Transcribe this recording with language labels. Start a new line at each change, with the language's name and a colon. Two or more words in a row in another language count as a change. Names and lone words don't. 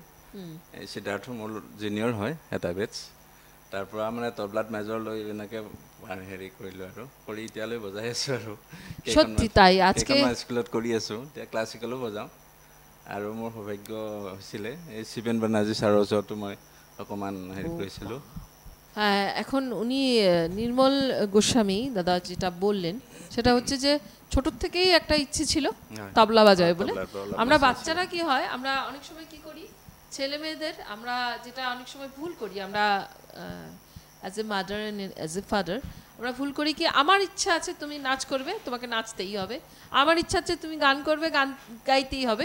Assamese: এই সিদ্ধাৰ্থ মোৰ জুনিয়ৰ হয়, এটা বেটছ। তাৰ পৰা মানে তবলাত মেজৰ লৈ এনেকৈ হেৰি কৰিলোঁ আৰু কৰি এতিয়ালৈ বজাই আছোঁ। আৰু কেইখনমান স্কুলত কৰি আছোঁ, এতিয়া ক্লাছিকেলো বজাওঁ। আৰু মোৰ সৌভাগ্য হৈছিলে এই শিবেন বেনাৰ্জী ছাৰৰ ওচৰতো মই অকণমান হেৰি কৰিছিলোঁ।
Bangla: এখন উনি নির্মল গোস্বামী দাদা যেটা বললেন সেটা হচ্ছে যে ছোট থেকেই একটা ইচ্ছে ছিল তবলা বাজায় বলে। আমরা বাচ্চারা কি হয়, আমরা অনেক সময় কি করি, ছেলে মেয়েদের আমরা যেটা অনেক সময় ভুল করি, আমরা
English: as a mother and as a father
Bangla: আমরা ভুল করি কি, আমার ইচ্ছা আছে তুমি নাচ করবে, তোমাকে নাচতেই হবে, আমার ইচ্ছা আছে তুমি গান করবে, গান গাইতেই হবে।